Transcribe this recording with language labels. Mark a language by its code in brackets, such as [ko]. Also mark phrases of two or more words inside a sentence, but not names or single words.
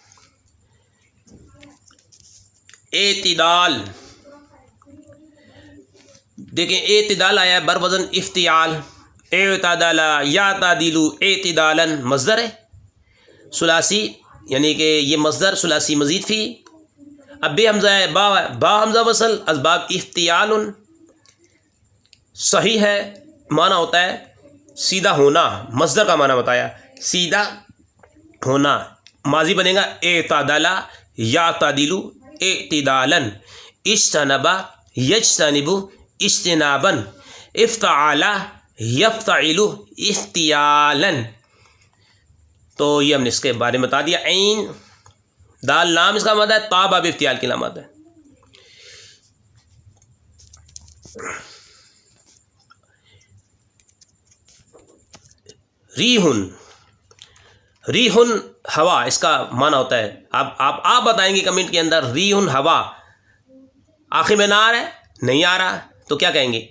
[ur] اعتدال، دیکھیں اعتدال آیا ہے بر وزن افتعال، [ar] اعتدال یعتدل اعتدالا [ur] مصدر ہے ثلاثی، یعنی کہ یہ مصدر ثلاثی مزید فی، اب بے حمزہ ہے، با حمزہ وصل، اسباب افتعال، صحیح ہے معنی ہوتا ہے سیدھا ہونا، مصدر کا معنی بتایا، سیدھا ہونا، ماضی بنے گا [ar] اعتدل یعتدل اعتدالا، اجتنب یجتنب اجتنابا، افتعل یفتعل افتعالا۔ [ur] تو یہ ہم نے اس کے بارے میں بتا دیا۔ عین دال لام اس کا مادہ ہے، تا باب افتعال کی علامت ہے۔ ریحن، ریحن ہوا، اس کا معنی ہوتا ہے، آپ بتائیں گے کمنٹ کے اندر، ریحن ہوا، آخر میں نہ آ رہا ہے، نہیں آ رہا تو کیا کہیں گے؟